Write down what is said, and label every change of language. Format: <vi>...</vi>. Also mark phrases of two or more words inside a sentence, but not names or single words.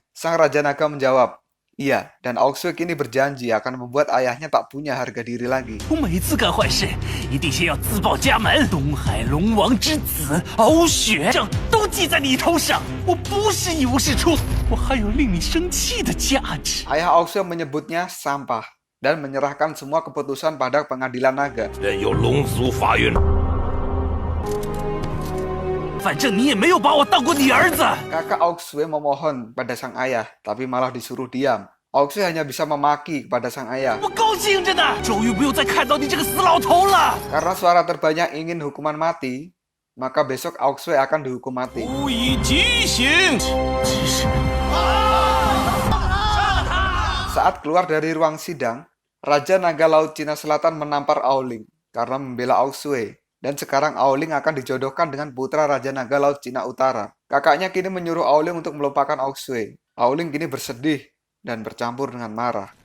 <id>Sang Raja Naga menjawab, iya, dan Auxue kini berjanji akan membuat ayahnya tak punya harga diri lagi.</id> <zh>我每次干坏事，一定先要自报家门。东海龙王之子敖雪，这都记在你头上。我不是一无是处，我还有令你生气的价值。</zh> <id>Ayah Auxue menyebutnya sampah dan menyerahkan semua keputusan pada pengadilan naga.</id> <zh>任由龙族法院。反正你也没有把我当过你儿子。</zh> <id>Kakak Auxue memohon pada sang ayah, tapi malah disuruh diam. Auxue hanya bisa memaki kepada sang ayah</id> <zh>我高兴着呢，终于不用再看到你这个死老头了。</zh> <id>karena suara terbanyak ingin hukuman mati, maka besok Auxue akan dihukum mati.</id> <zh>无以极刑。</zh> <id>Saat keluar dari ruang sidang, Raja Naga Laut Cina Selatan menampar Aoling karena membela Auxue. Dan sekarang Aoling akan dijodohkan dengan putra Raja Naga Laut Cina Utara. Kakaknya kini menyuruh Aoling untuk melupakan Auxue. Aoling kini bersedih dan bercampur dengan marah.</id>